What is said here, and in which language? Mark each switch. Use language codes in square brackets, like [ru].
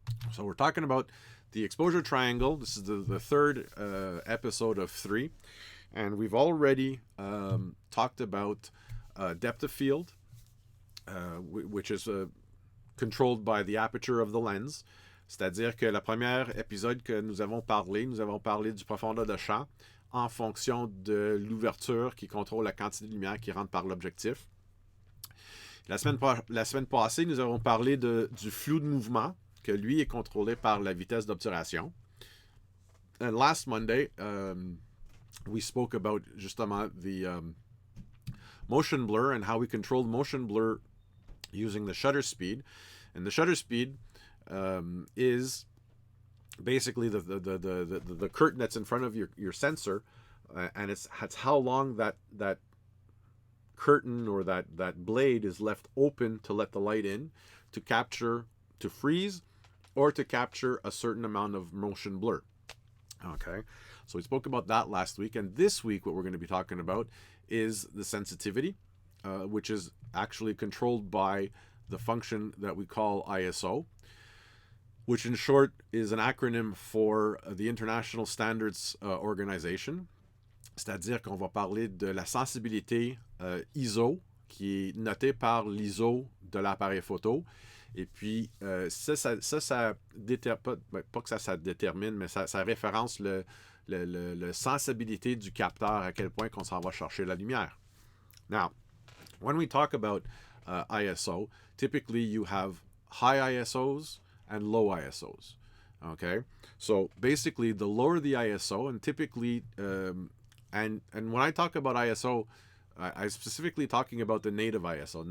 [en] So we're talking about the exposure triangle. This is the third episode of 3, and we've already talked about depth of field, which is controlled by the aperture of the lens. [fr] C'est-à-dire que le premier épisode que nous avons parlé du profondeur de champ en fonction de l'ouverture qui contrôle la quantité de lumière qui rentre par l'objectif. La semaine passée, nous avons parlé du flou de mouvement, que lui est contrôlé par la vitesse d'obturation. [en] And last Monday, we spoke about [fr] justement [en] the motion blur and how we controlled motion blur using the shutter speed. And the shutter speed is basically the curtain that's in front of your sensor, and it's how long that curtain or that blade is left open to let the light in to freeze or to capture a certain amount of motion blur. Okay, so we spoke about that last week, and this week what we're going to be talking about is the sensitivity, which is actually controlled by the function that we call ISO, which in short is an acronym for the International Standards Organization. [fr] C'est-à-dire qu'on va parler de la sensibilité ISO, qui est notée par l'ISO de l'appareil photo. Et puis, ça détermine, pas que ça détermine, mais ça référence la sensibilité du capteur, à quel point qu'on s'en va chercher la lumière. [en] Now, when we talk about ISO, typically you have high ISOs and low ISOs. Okay, so basically the lower the ISO, and typically and when I talk about ISO, I'm specifically talking about the native ISO.